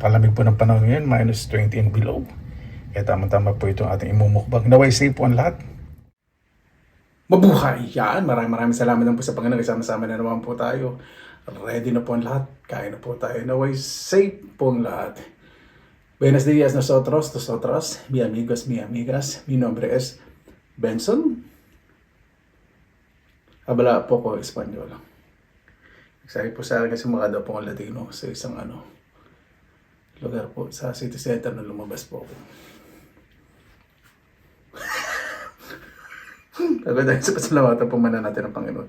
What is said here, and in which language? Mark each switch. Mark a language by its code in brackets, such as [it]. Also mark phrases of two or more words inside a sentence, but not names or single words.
[tl] Napalamig po ng panahon ngayon, [en] minus 20 and below. [tl] Kaya tama-tama po itong ating imumukbang. Naway safe po ang lahat. Mabuhay! Yan! Maraming salamat na po sa Panginoon. Kasama-sama na naman po tayo. Ready na po ang lahat. Kain na po tayo. Naway safe po ang lahat. [es] Buenos días nosotros, mi amigos, mi amigas. Mi nombre es Benson. [tl] Habala po ko Espanyol. Excited po sa akin kasi mukha daw po akong Latino sa isang lugar po sa city center na lumabas po ako. Dahil sa pasalamatan po muna natin ang Panginoon.